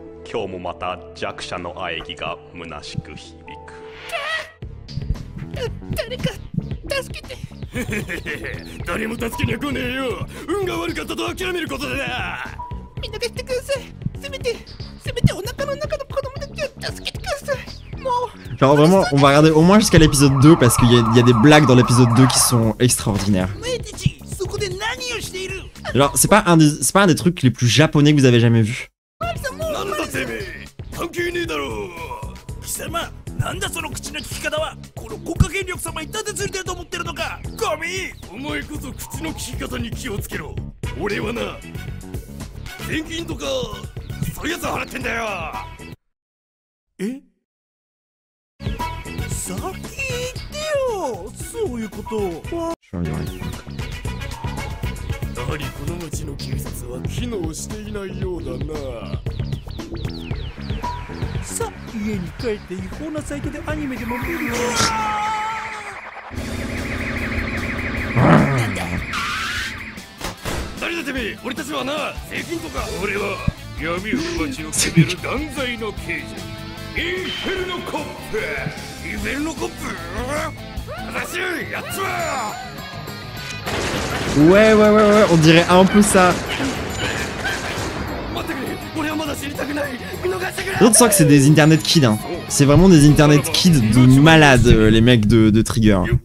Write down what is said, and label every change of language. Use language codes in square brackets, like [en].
[ja] 今日もまた弱者の喘ぎが虚しく響く。誰か助けて。誰も助けには来ねえよ。運が悪かったと諦めることだな。みんながしてください。せめてお腹の中の子供たちを助けてください。もう。 [fr] Genre vraiment, on va regarder au moins jusqu'à l'épisode 2 parce qu'il y a des blagues dans l'épisode 2 qui sont extraordinaires. Genre, c'est pas un des trucs les plus japonais que vous avez jamais vu. [ja] 関係ねえだろう。貴様、なんだその口の利き方は。この国家権力様に立てついてると思ってるのか。ゴミ。お前こそ口の利き方に気をつけろ。俺はな、税金とかそういうやつ払ってんだよ。え？先言ってよ。そういうことは。やはりこの町の警察は機能していないようだな。さあ、家に帰って違法なサイトでアニメでも見るよ。なんだ。誰だてめえ、俺たちはな、税金とか。俺は闇を町を決める断罪の刑事。インフェルノコップ。インフェルノコップ。正しいやつは。 [fr] Ouais, on dirait un peu ça. On sent que c'est des internet kids, hein. C'est vraiment des internet kids de malades, les mecs de Trigger.